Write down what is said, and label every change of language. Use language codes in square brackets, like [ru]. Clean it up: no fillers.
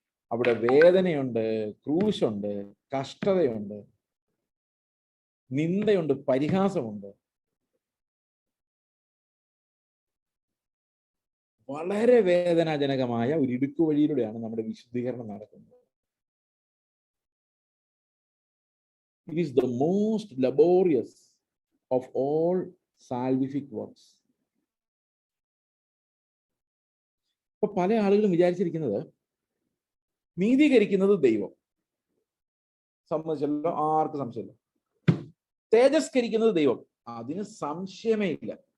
[ml] അവിടെ വേദനയുണ്ട്, ക്രൂശുണ്ട്, കഷ്ടതയുണ്ട്, നിന്ദയുണ്ട്, പരിഹാസമുണ്ട്. വളരെ വേദനാജനകമായ ഒരു ഇടുക്കു വഴിയിലൂടെയാണ് നമ്മുടെ വിശുദ്ധീകരണം നടക്കുന്നത്. [en] It is the most laborious of all salvific works. [ml] ഇപ്പൊ പല ആളുകളും വിചാരിച്ചിരിക്കുന്നത് നീതീകരിക്കുന്നത് ദൈവം, സംബന്ധിച്ചല്ലോ, ആർക്കും സംശയമില്ല. തേജസ്കരിക്കുന്നത് ദൈവം, അതിന് സംശയമേ ഇല്ല.